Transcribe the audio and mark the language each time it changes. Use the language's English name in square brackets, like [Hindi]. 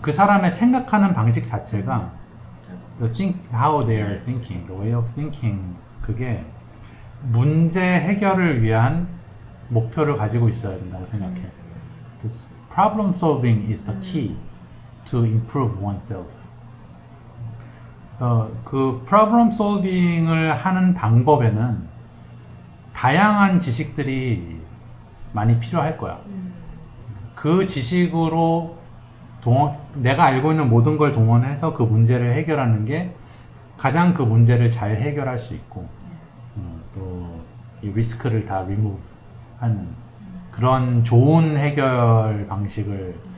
[Korean] 그 사람의 생각하는 방식 자체가 [English] how they are thinking, the way of thinking [Korean] 그게 문제 해결을 위한 목표를 가지고 있어야 된다고 생각해. [English] This problem solving is the key to improve oneself. [Korean] 그래서 그 problem solving을 하는 방법에는 다양한 지식들이 많이 필요할 거야. 그 지식으로 내가 알고 있는 모든 걸 동원해서 그 문제를 해결하는 게 가장 그 문제를 잘 해결할 수 있고 또 이 리스크를 다 remove 하는 그런 좋은 해결 방식을